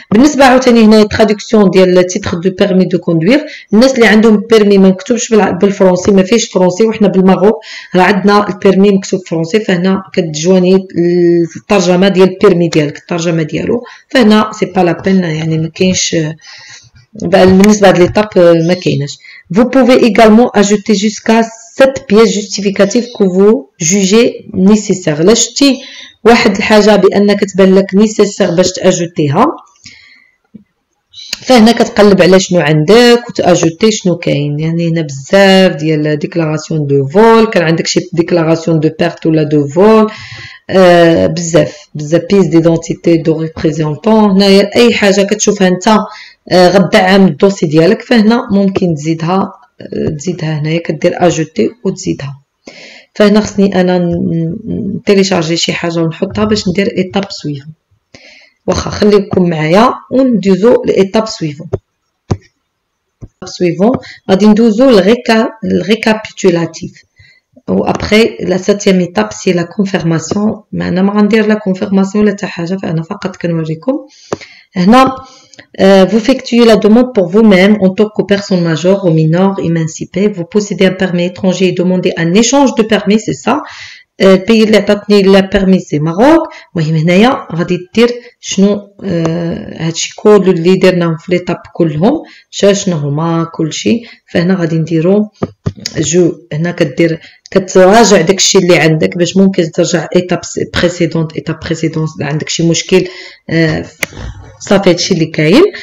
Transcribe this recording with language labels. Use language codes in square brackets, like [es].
[ar] بالنسبه عاوتاني هنا تراديكسيون ديال تيتر دو بيرمي دو كوندوير، الناس اللي عندهم بيرمي ما مكتوبش بالفرنسي ما فيهش فرنسي، وحنا بالمغرب راه عندنا البيرمي مكتوب فرنسي، فهنا كتجواني الترجمه ديال البيرمي ديالك الترجمه ديالو، فهنا سي با لا بين يعني ما كاينش بالنسبه لهاد ليطاب ما كايناش. [fr] Vous pouvez également ajouter jusqu'à 7 pièces justificatives que vous jugez nécessaires. [ar] لا شتي واحد الحاجه بانك تبان لك نيسيسير باش تاجوتيها، فهنا كتقلب على شنو عندك وتاجوتي شنو كاين. يعني هنا بزاف ديال ديكلاراسيون دو فول، كان عندك شي ديكلاراسيون دو بيرت ولا دو فول، بزاف بيس ديدونتيتي دو ريبريزونطون. هنايا اي حاجه كتشوفها انت غدعم الدوسي ديالك فهنا ممكن تزيدها هنايا كدير اجوتي وتزيدها. فهنا خصني انا نتيليشارجي شي حاجه ونحطها باش ندير ايطاب سويفون. واخا خليكم معايا وندوزو لايطاب سويفون. غادي ندوزو الريكابيتولاتيف و ابري لا 7e étape سي لا كونفيرماسيون. معنا ما غندير لا كونفيرماسيون ولا حتى حاجه، فانا فقط كنوريكم. [fr] هنا vous effectuez la demande pour vous-même en tant que personne majeure ou mineure émancipée. Vous possédez un permis étranger et demandez un échange de permis, c'est ça. [ar] البي اللي عطاتني لا بيرمي سي ماروك. المهم هنايا غادي دير شنو هادشي كل اللي درناهم في ليطاب كلهم شنو هما كلشي. فهنا غادي نديرو جو هنا كدير كتراجع داكشي اللي عندك باش ممكن ترجع ايطاب بريسيدونت الا عندك شي مشكل صافي هادشي اللي كاين.